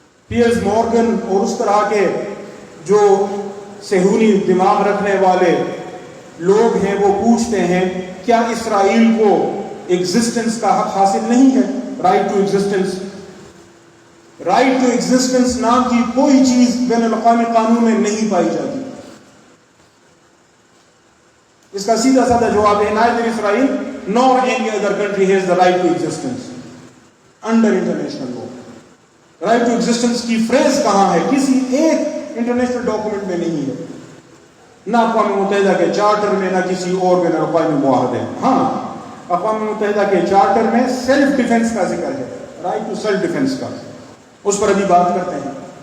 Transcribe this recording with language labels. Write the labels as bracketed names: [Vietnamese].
[Urdu] Pairs Morgan اور اس طرح کے جو صہیونی دماغ رکھنے والے لوگ ہیں وہ پوچھتے ہیں کیا اسرائیل کو ایگزسٹنس کا حق حاصل نہیں ہے؟ Right to existence. Right to existence نام کی کوئی چیز بین الاقوامی قانون میں نہیں پائی جاتی. اس کا سیدھا سادہ جواب ہے [English] neither Israel nor any other country has the right to existence under international law. [Urdu] Right to existence کی فریز کہاں ہے؟ کسی ایک انٹرنیشنل ڈاکومنٹ میں نہیں ہے, نہ اقوام متحدہ کے چارٹر میں, نہ کسی اور بین الاقوامی معاہدے میں. ہاں, اقوام متحدہ کے چارٹر میں سیلف ڈیفنس کا ذکر ہے, رائٹ ٹو سیلف ڈیفنس کا, اس پر ابھی بات کرتے ہیں.